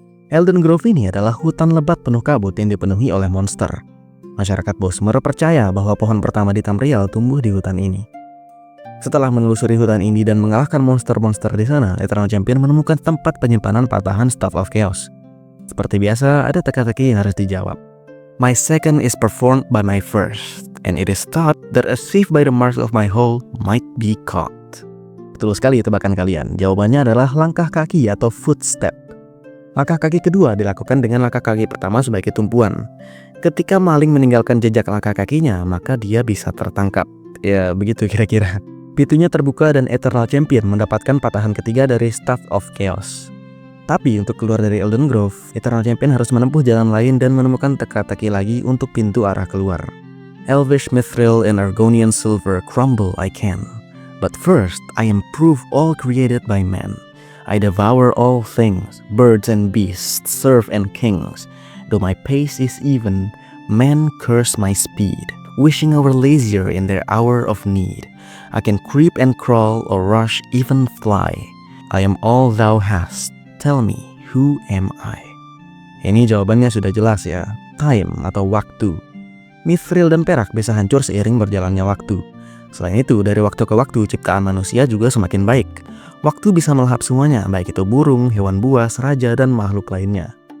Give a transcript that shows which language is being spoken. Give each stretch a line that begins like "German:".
Indonesian: Elden Grove ini adalah hutan lebat penuh kabut yang dipenuhi oleh monster. Masyarakat Bosmer percaya bahwa pohon pertama di Tamriel tumbuh di hutan ini. Setelah menelusuri hutan ini dan mengalahkan monster-monster di sana, Eternal Champion menemukan tempat penyimpanan patahan Staff of Chaos. Seperti biasa, ada teka-teki yang harus dijawab.
English: My second is performed by my first, and it is thought that a thief by the marks of my hoe might be caught.
Indonesian: Betul sekali tebakan kalian, jawabannya adalah langkah kaki atau footstep. Langkah kaki kedua dilakukan dengan langkah kaki pertama sebagai tumpuan. Ketika maling meninggalkan jejak langkah kakinya, maka dia bisa tertangkap. Ya, begitu kira-kira. Pintunya terbuka dan Eternal Champion mendapatkan patahan ketiga dari Staff of Chaos. Tapi untuk keluar dari Elden Grove, Eternal Champion harus menempuh jalan lain dan menemukan teka-teki lagi untuk pintu arah keluar.
English: Elvish Mithril and Argonian Silver crumble I can. But first, I improve all created by man. I devour all things, birds and beasts, serf and kings. Though my pace is even, men curse my speed, wishing I were lazier in their hour of need. I can creep and crawl or rush, even fly. I am all thou hast. Tell me, who am I?
Indonesian: Ini jawabannya sudah jelas ya. Time atau waktu. Mithril dan perak bisa hancur seiring berjalannya waktu. Selain itu, dari waktu ke waktu ciptaan manusia juga semakin baik. Waktu bisa melahap semuanya, baik itu burung, hewan buas, raja, dan makhluk lainnya.